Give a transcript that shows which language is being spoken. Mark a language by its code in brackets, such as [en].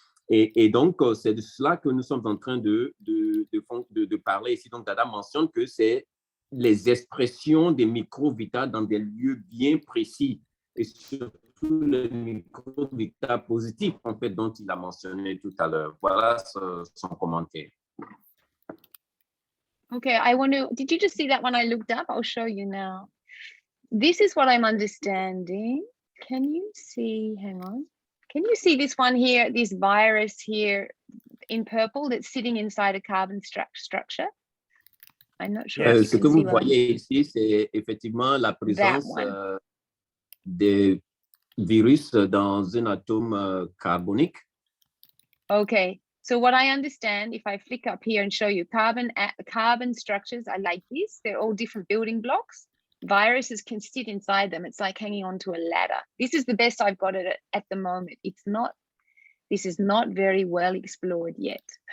[fr] Et donc, c'est de cela que nous sommes en train de parler ici. Donc, Dada mentionne que c'est les expressions des microvita dans des lieux bien précis, et surtout le microvita positif, en fait, dont il a mentionné tout à l'heure. Voilà son commentaire. [en] Okay, did you just see that one I looked up? I'll show you now. This is what I'm understanding. Can you see, hang on. Can you see this one here, this virus here in purple that's sitting inside a carbon structure? I'm not sure. [fr] Ce que vous voyez ici, c'est effectivement la présence des virus dans un atome carbonique. [en] Okay, so what I understand, if I flick up here and show you carbon structures are like this. They're all different building blocks. Viruses can sit inside them. It's like hanging onto a ladder. This is the best I've got at the moment. This is not very well explored yet.